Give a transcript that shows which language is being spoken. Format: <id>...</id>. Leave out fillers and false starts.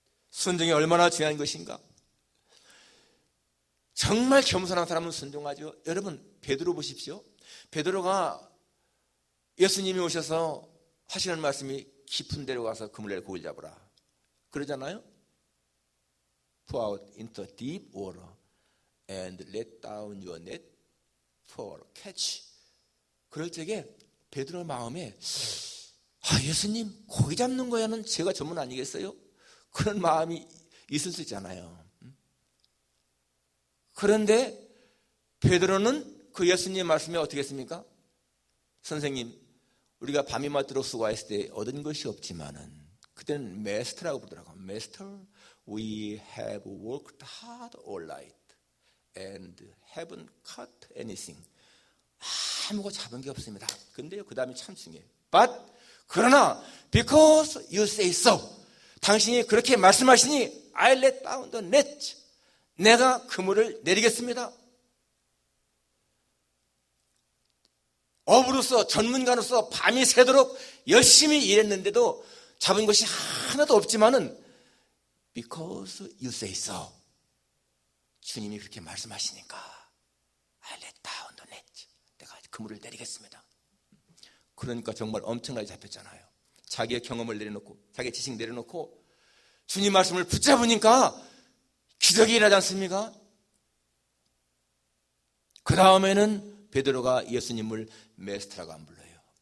<ko>순종이 얼마나 중요한 것인가? 정말 겸손한 사람은 순종하죠. 여러분, 베드로 보십시오. 베드로가 예수님이 오셔서 하시는 말씀이 깊은 데로 가서 그물에 고기를 잡으라 그러잖아요.</ko> <en>Pour out into deep water and let down your net for catch.</en> <ko>그럴 적에 베드로 마음에 예수님 고기 잡는 거야는 제가 전문 아니겠어요? 그런 마음이 있을 수 있잖아요. 그런데 베드로는 그 예수님 말씀에 어떻게 했습니까? 선생님, 우리가 밤이마 들어 수고했을 때 얻은 것이 없지만은 그때는 메스터라고 부르더라고요.</ko> <en>Master, we have worked hard all night and haven't caught anything.</en> <ko>아무것도 잡은 게 없습니다. 근데요, 그 다음에 참 중요해요.</ko> <en>But,</en> <ko>그러나,</ko> <en>because you say so.</en> <ko>당신이 그렇게 말씀하시니,</ko> <en>I let down the net.</en> <ko>내가 그물을 내리겠습니다. 어부로서, 전문가로서 밤이 새도록 열심히 일했는데도 잡은 것이 하나도 없지만은,</ko> <en>because you say so.</en> <ko>주님이 그렇게 말씀하시니까,</ko> <en>I let down the net.</en> <ko>내가 그물을 내리겠습니다. 그러니까 정말 엄청나게 잡혔잖아요. 자기의 경험을 내려놓고, 자기의 지식 내려놓고, 주님 말씀을 붙잡으니까 기적이 일어나지 않습니까? 그 다음에는 베드로가 예수님을 메스터라고 안 불러요.</ko>